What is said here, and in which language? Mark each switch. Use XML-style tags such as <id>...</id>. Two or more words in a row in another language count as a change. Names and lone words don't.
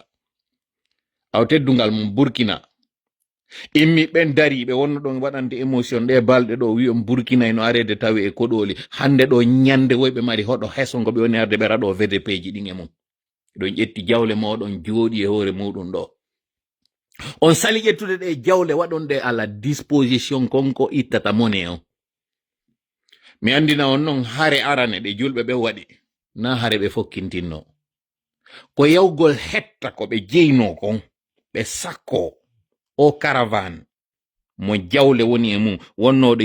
<ff>Aw teddungal mum Burkina immi ɓen dari ɓe wonno ɗon waɗande émotion ɗe balɗe ɗo wi'on Burkina no arede tawi e koɗoli hande ɗo ñande woyɓe mari hoɗo heso ngo ɓe woni arde ɓe raɗo VDP ji ɗin e mum ɗon ƴetti jawle moɗon jooɗi e hoore muɗum ɗo. On sali ƴettude ɗe jawle waɗon ɗe</ff> <fr>à la disposition</fr> <ff>konko ittata monnaie on. Mi andina on non hare arane ɗe julɓe ɓe waɗi na hare ɓe fokkintinno ko yawgol hetta ko ɓe jeyno kon ɓe sakko o caravane mo jawle woni e mum wonnoɗo</ff>